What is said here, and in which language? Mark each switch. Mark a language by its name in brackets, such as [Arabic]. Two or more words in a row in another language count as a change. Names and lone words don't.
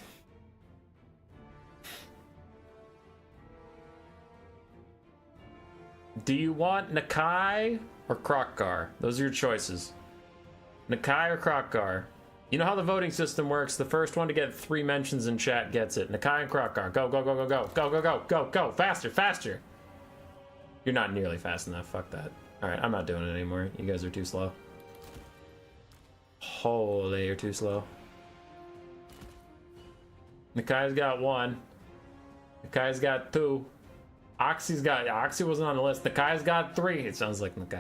[English] Do you want Nakai or Krokgar? Those are your choices. Nakai or Krokgar? You know how the voting system works. The first one to get 3 mentions in chat gets it. Nakai and Krokgar. Go, go, go, go, go. Go, go, go, go, go. Faster, faster. You're not nearly fast enough. Fuck that. Alright, I'm not doing it anymore. You guys are too slow. Holy, you're too slow. Nakai's got 1. Nakai's got 2. Oxy wasn't on the list. Nakai's got 3. It sounds like Nakai.